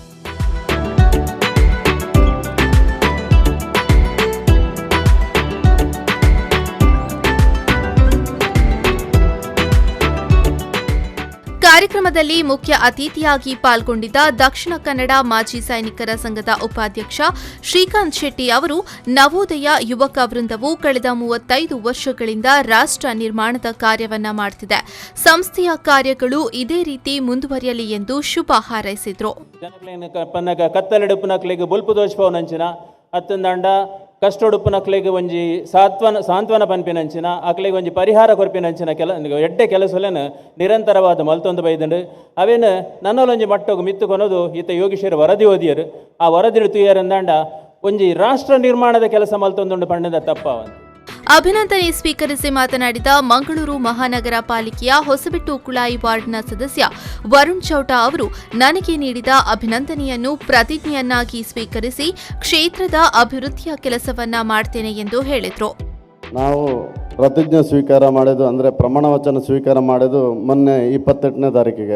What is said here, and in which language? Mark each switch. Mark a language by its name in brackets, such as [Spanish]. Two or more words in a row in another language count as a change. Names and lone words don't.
[Kannada] ಕಾರ್ಯಕ್ರಮದಲ್ಲಿ ಮುಖ್ಯ ಅತಿಥಿಯಾಗಿ ಪಾಲ್ಗೊಂಡಿದ್ದ ದಕ್ಷಿಣ ಕನ್ನಡ ಮಾಜಿ ಸೈನಿಕರ ಸಂಘದ ಉಪಾಧ್ಯಕ್ಷ ಶ್ರೀಕಾಂತ್ ಶೆಟ್ಟಿ ಅವರು ನವೋದಯ ಯುವಕ ವೃಂದವು ಕಳೆದ 35 ವರ್ಷಗಳಿಂದ ರಾಷ್ಟ್ರ ನಿರ್ಮಾಣದ ಕಾರ್ಯವನ್ನ ಮಾಡುತ್ತಿದೆ. ಸಂಸ್ಥೆಯ ಕಾರ್ಯಗಳು ಇದೇ ರೀತಿ ಮುಂದುವರಿಯಲಿ ಎಂದು ಶುಭ ಹಾರೈಸಿದರು. [Tulu] ಕಷ್ಟೊಡುಪುನಕ್ಲೆಗೆ ಒಂಜಿ ಸಾಂತ್ವನ ಪನ್ಪಿನಂಚಿನ ಅಕ್ಲೆಗೆ ಒಂಜಿ ಪರಿಹಾರ ಕೊರ್ಪಿನಂಚಿನ ಎಡ್ಡೆ ಕೆಲಸಲೇನು ನಿರಂತರವಾದ ಮಲ್ತೊಂದು ಬೈದಂಡು ಅವೇನು ನನ್ನೊಂಜಿ ಮಟ್ಟೋಗು ಮಿತ್ತು ಕೊನೋದು ಈತ ಯೋಗೀಶ್ವರ ವರದಿ ಓದಿಯರು ಆ ವರದಿ ತುಯ್ಯರಂದಾಂಡ ಒಂಜಿ ರಾಷ್ಟ್ರ ನಿರ್ಮಾಣದ ಕೆಲಸ ಮಲ್ತೊಂದು ಪಂಡದ ತಪ್ಪವಂತ [Kannada] ಅಭಿನಂದನೆ ಸ್ವೀಕರಿಸಿ ಮಾತನಾಡಿದ ಮಂಗಳೂರು ಮಹಾನಗರ ಪಾಲಿಕೆಯ ಹೊಸಬೆಟ್ಟು ಕುಳಾಯಿ ವಾರ್ಡ್ನ ಸದಸ್ಯ ವರುಣ್ ಚೌಟ ಅವರು ನನಗೆ ನೀಡಿದ ಅಭಿನಂದನೆಯನ್ನು ಪ್ರತಿಜ್ಞೆಯನ್ನಾಗಿ ಸ್ವೀಕರಿಸಿ ಕ್ಷೇತ್ರದ ಅಭಿವೃದ್ಧಿಯ ಕೆಲಸವನ್ನ ಮಾಡ್ತೇನೆ ಎಂದು ಹೇಳಿದರು. ನಾವು ಪ್ರತಿಜ್ಞೆ ಸ್ವೀಕಾರ ಮಾಡೋದು ಅಂದರೆ ಪ್ರಮಾಣ ವಚನ ಸ್ವೀಕಾರ ಮಾಡೋದು ಮೊನ್ನೆ 28ನೇ ತಾರೀಕಿಗೆ.